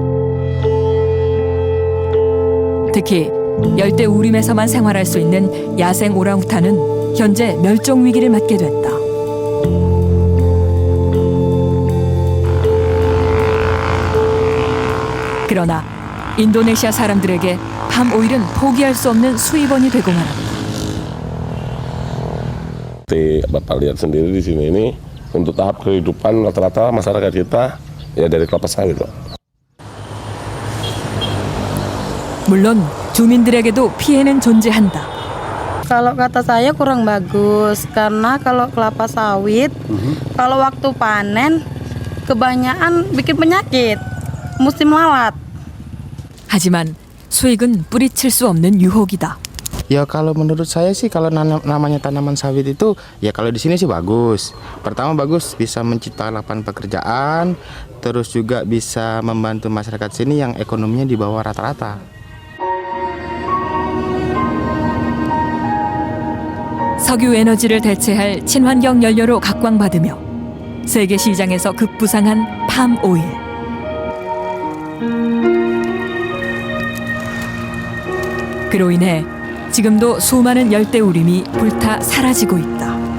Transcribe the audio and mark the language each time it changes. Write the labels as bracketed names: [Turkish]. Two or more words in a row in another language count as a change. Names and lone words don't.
[Korean] 특히 열대우림에서만 생활할 수 있는 야생 오랑우탄은 현재 멸종 위기를 맞게 됐다. 그러나 인도네시아 사람들에게 팜 오일은 포기할 수 없는 수입원이 되고 말았다. [Indonesian] Bapak lihat sendiri di sini ini untuk tahap kehidupan rata-rata masyarakat kita ya dari kelapa sawit, Pak. [Korean] 물론 주민들에게도 피해는 존재한다. [Indonesian] Kalau kata saya kurang bagus karena kalau kelapa sawit kalau waktu panen kebanyakan bikin penyakit musim lalat. [Korean] 하지만 수익은 뿌리칠 수 없는 유혹이다. [Indonesian] Ya kalau menurut saya sih kalau namanya tanaman sawit itu ya kalau di sini sih bagus. Pertama bagus bisa menciptakan lapangan pekerjaan, terus juga bisa membantu masyarakat sini yang ekonominya di bawah rata-rata. [Korean] 석유 에너지를 대체할 친환경 연료로 각광받으며 세계 시장에서 급부상한 팜 오일. 그로 인해 지금도 수많은 열대우림이 불타 사라지고 있다.